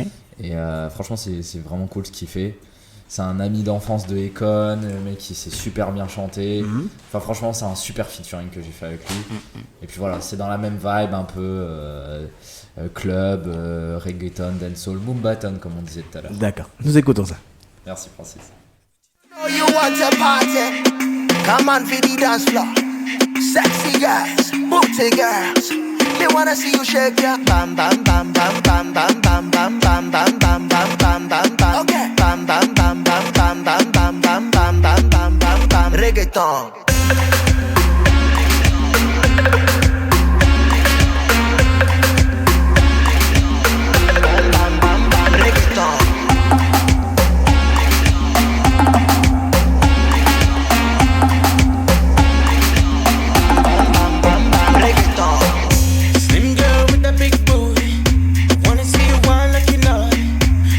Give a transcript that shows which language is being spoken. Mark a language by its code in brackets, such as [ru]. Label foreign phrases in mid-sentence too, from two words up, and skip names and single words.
[fr] Et franchement, c'est vraiment cool ce qu'il fait. C'est un ami d'enfance de Econ, le mec qui sait super bien chanter. Enfin, franchement, c'est un super featuring que j'ai fait avec lui. Et puis voilà, c'est dans la même vibe, un peu club, reggaeton, dancehall, moombaton, comme on disait tout à l'heure. D'accord, nous écoutons ça. Merci, Francis. [en] You want a party? Come on for the dance floor. Sexy girls, booty girls. They wanna see you shake your bam bam bam bam bam bam bam bam bam bam bam bam bam bam. Okay. Bam bam bam bam bam bam bam bam bam bam bam bam bam. Reggaeton. Bam bam bam reggaeton. Slim girl with that big booty, wanna see you whine like you know it.